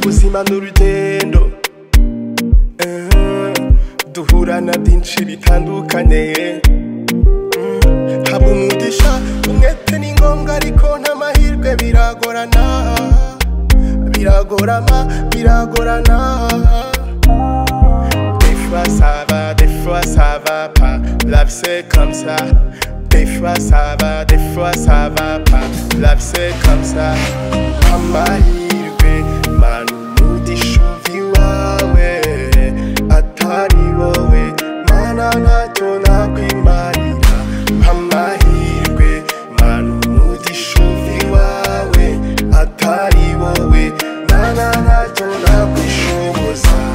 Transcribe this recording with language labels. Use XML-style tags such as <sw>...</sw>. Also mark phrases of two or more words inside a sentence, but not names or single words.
<rw>ubuzima n'urugendo, duhura na byinshi bitandukanye. Haba umugisha, umwete ni ngombwa, ariko n'amahirwe biragorana, biragorama, biragorana.</rw> <fr>Des fois ça va pas, la vie c'est comme ça. Des fois ça va, des fois ça va pas, la vie c'est comme ça.</fr> <rw>Amahirwe, manu umugisha iwawe, atari wowe, mana ntacyo nakwimarira. Amahirwe, manu umugisha iwawe, atari wowe, mana ntacyo nakwishoboza.</rw>